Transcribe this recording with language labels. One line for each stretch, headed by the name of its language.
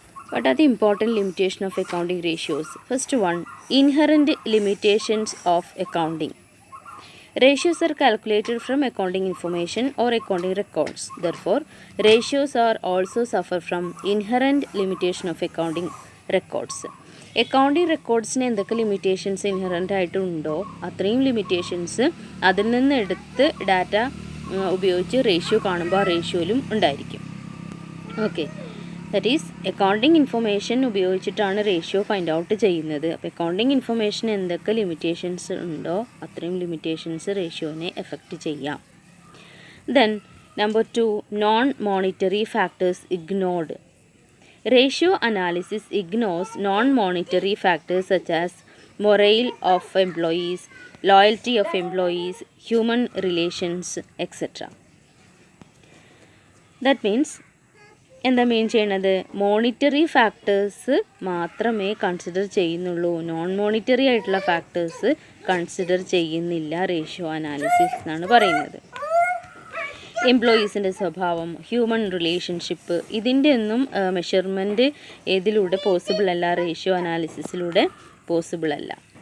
English: What are the important limitations of accounting ratios? First one, inherent limitations of accounting. Ratios are calculated from accounting information or accounting records. Therefore, ratios are also suffer from inherent limitation of accounting records.
Malayalam: Accounting റെക്കോർഡ്സിന് എന്തൊക്കെ limitations inherent ആയിട്ടുണ്ടോ അത്രയും limitations അതിൽ നിന്ന് എടുത്ത് data ഉപയോഗിച്ച് ratio കാണുമ്പോൾ ആ റേഷ്യോയിലും ഉണ്ടായിരിക്കും. Okay, that is accounting information ഉപയോഗിച്ചിട്ടാണ് റേഷ്യോ ഫൈൻഡ് ഔട്ട് ചെയ്യുന്നത്. അപ്പോൾ അക്കൗണ്ടിങ് ഇൻഫർമേഷൻ എന്തൊക്കെ ലിമിറ്റേഷൻസ് ഉണ്ടോ അത്രയും ലിമിറ്റേഷൻസ് റേഷ്യോനെ എഫക്റ്റ് ചെയ്യാം.
English: Then number 2, non monetary factors ignored. Ratio analysis ignores non-monetary factors such as morale of employees, loyalty of employees, human relations, etc. That means
Malayalam: എന്താ മീൻ ചെയ്യണത്, monetary factors മാത്രമേ consider ചെയ്യുന്നുള്ളൂ, non monetary ആയിട്ടുള്ള factors consider ചെയ്യുന്നില്ല ratio analysis എന്നാണ് പറയുന്നത്. എംപ്ലോയീസിൻ്റെ സ്വഭാവം, human relationship, ഇതിൻ്റെ ഒന്നും മെഷർമെൻറ്റ് ഏതിലൂടെ പോസിബിൾ അല്ല, റേഷ്യോ അനാലിസിസിലൂടെ പോസിബിൾ അല്ല.